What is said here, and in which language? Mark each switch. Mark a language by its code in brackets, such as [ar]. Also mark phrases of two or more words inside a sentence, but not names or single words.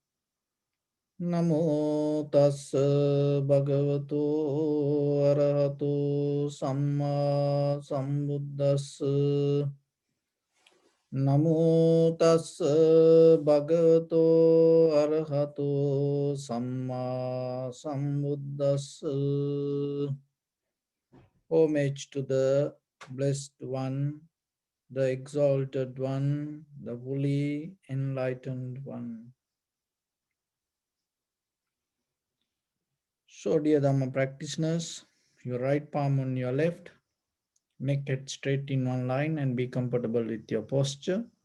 [pi] Namo tassa bhagavato arahato samma sambuddhassa. Namo tassa bhagavato arahato samma sambuddhassa. [en] Homage to the Blessed One, the Exalted One, the fully enlightened One. So, dear Dhamma practitioners, your right palm on your left, neck head straight in one line, and be comfortable with your posture.